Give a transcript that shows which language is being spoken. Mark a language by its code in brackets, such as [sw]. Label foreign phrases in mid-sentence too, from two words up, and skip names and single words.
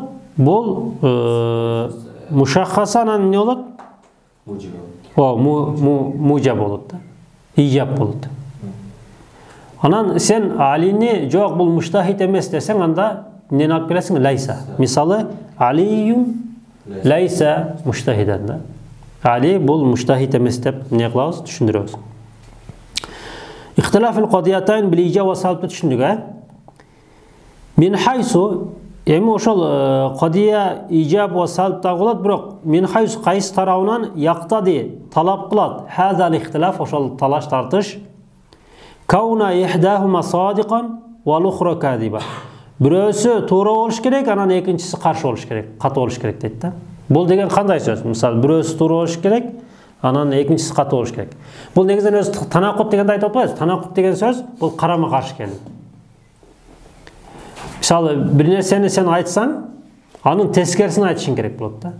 [ky] Бул мушаххаса анан эмне болот? Мужаб болот да. Ижаб болот. Анан сен Алини жок бул муштахид эмес десең, анда эмнени алып келесиң? [ar] ليس. [ky] Мисалы, [ar] علي ليس مجتهدا да. [ky] Али бул муштахид эмес деп эмне кылабыз? Түшүндүрөбүз. [ar] اختلاف القضيتين بالإيجاب والسلب [ky] түшүндүк, [ar] من حيث, [ky] эми ошол кодия [ar] الإيجاب والسلب [ky] да болот, бирок [ar] من حيث [ky] кайсы тарабынан яктади талап кылат. [ar] هذا الاختلاف, [ky] ошол талаш тартыш. [ar] كون إحداهما صادقة والأخرى كاذبة. [ky] Бирөөсү туура болуш керек, анан экинчиси каршы болуш керек, катуу болуш керек дейт да. Бул деген кандай сөз? Мисалы, бирөөсү туура болуш керек, анан экинчиси катуу болуш керек. Бул негизинен өзү танакут дегенди айтып атпайбыз. Танакут деген сөз бул карама-каршы келүү. Мисалы, бир нерсени сен айтсаң, анын тескерисин айтышың керек болот да.